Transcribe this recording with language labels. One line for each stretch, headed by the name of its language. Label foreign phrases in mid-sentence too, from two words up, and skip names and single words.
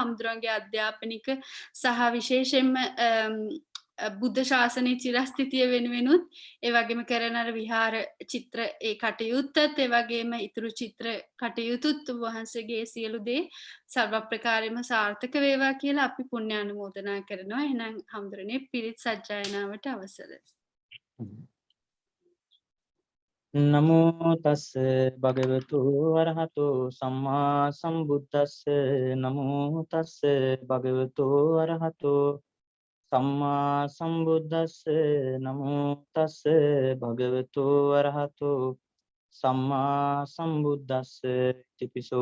Sinhala: හාමුදුරුවන්ගේ අධ්‍යාපනික සහ විශේෂයෙන්ම බුද්ධ ශාසනයේ චිරස්ථිතිය වෙනුවෙනුත් ඒ වගේම කරන අර විහාර චිත්‍ර ඒ කටයුත්තත් ඒ වගේම ඉතුරු චිත්‍ර කටයුතුත් වහන්සේගේ සියලු දේ සර්ව ප්‍රකාරයෙන්ම සාර්ථක වේවා කියලා අපි පුණ්‍යානුමෝදනා කරනවා. එහෙනම් හම්දුරනේ පිරිත් සජ්ජායනාවට අවසර.
Pali: නමෝ තස් භගවතු අරහතෝ සම්මා සම්බුද්දස්ස නමෝ තස් භගවතු අරහතෝ සම්මා සම්බුද්දස්ස නමෝ තස් භගවතු අරහතෝ සම්මා සම්බුද්දස්ස තිපිසෝ